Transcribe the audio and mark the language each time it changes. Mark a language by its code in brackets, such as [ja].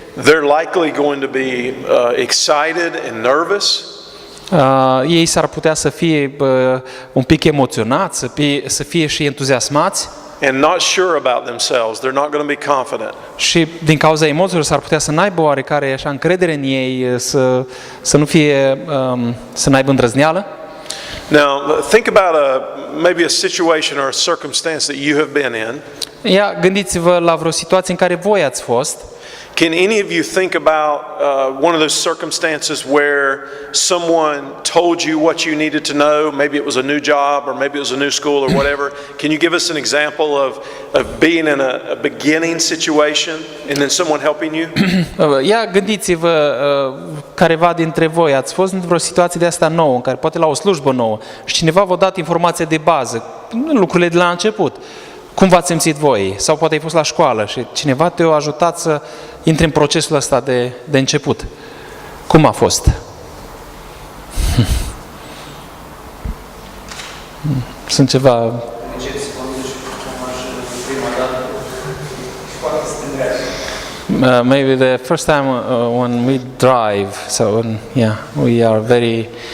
[en] They're likely going to be excited and nervous. [ro] Ei s-ar putea să fie un pic emoționați, să fie și entuziasmați. [en] And not sure about themselves. They're not going to be confident. [ro] Și din cauza emoțiilor s-ar putea să n-aibă oarecare așa încredere în ei, să nu fie, să n-aibă îndrăzneală. [en] Now, think about maybe a situation or a circumstance that you have been in. [ro] Ia, gândiți-vă la vreo situație în care voi ați fost. [en] Can any of you think about one of those circumstances where someone told you what you needed to know? Maybe it was a new job or maybe it was a new school or whatever. Can you give us an example of being in a beginning situation and then someone helping you? [ro] Ia, gândiți-vă, careva dintre voi ați fost într-o situație de asta nouă, în care poate la o slujbă nouă și cineva v-a dat informația de bază, lucrurile de la început. Cum v-ați simțit voi? Sau poate ai fost la școală și cineva te-a ajutat să intri în procesul ăsta de început. Cum a fost? Sunt ceva... Încep să conduci cum aș prima dată și poate să te îndreaptă. [en] Maybe the first time when we drive, so yeah, we are very...